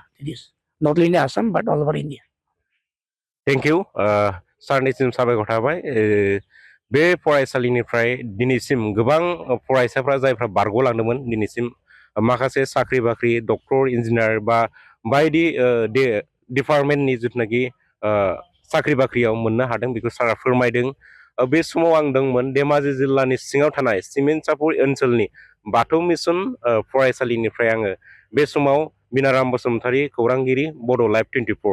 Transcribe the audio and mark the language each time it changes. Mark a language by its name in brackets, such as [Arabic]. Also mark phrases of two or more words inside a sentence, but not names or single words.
[English] It is not only in Assam but all over India. thank you [Bodo] सारनिसिम साबायखर थाबाय बे फरायसालिनिफ्राय दिनैसिम गोबां फरायसाफ्रा जायफ्रा बारग'लांदोंमोन दिनैसिम माखासे साख्रि बाख्रि डक्टर इन्जिनियार बा बायदि डिपार्टमेन्टनि जिथुनाखि साख्रि बाख्रियाव मोननो हादों बेखौ सारा फोरमायदों बे समाव आं दंमोन धेमाजि जिल्लानि सिङाव थानाय सिमेन्टसापुर ओनसोलनि बाथौ मिसन फरायसालिनिफ्राय आङो बे समाव बिनाराम बसुमतारी खौरांगिरि बड' लाइभ 24